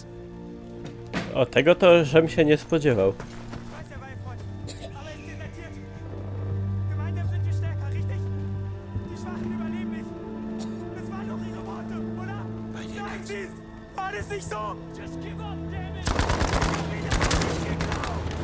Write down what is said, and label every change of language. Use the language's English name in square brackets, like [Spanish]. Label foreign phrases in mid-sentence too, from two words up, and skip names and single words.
[Polish] O, tego to żem się nie spodziewał. [German] Ich weiß, er war ihr Freund. Aber er ist desertiert. Gemeinsam sind wir stärker, richtig? Die Schwachen überleben nicht. Das waren doch ihre Worte, oder? Sagen Sie es! War das nicht so? [English] Just give up, damn it! [German] Wieder nicht geglaubt!